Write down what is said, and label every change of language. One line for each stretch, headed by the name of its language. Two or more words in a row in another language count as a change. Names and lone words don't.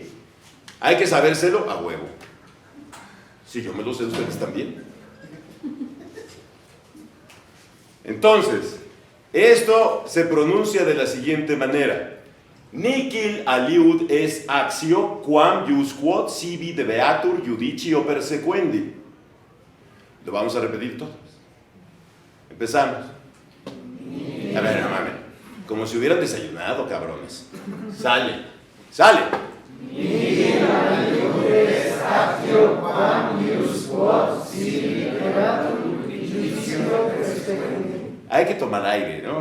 Spanish: Hay que sabérselo a huevo. Si yo me lo sé, ustedes también. Entonces, esto se pronuncia de la siguiente manera.
Latin: Nihil aliud es actio quam jus quod sibi debeatur judicio persequendi.
Spanish: Lo vamos a repetir todos. Empezamos. A ver, no mames. Como si hubieran desayunado, cabrones. Sale, sale. Hay que tomar aire, ¿no?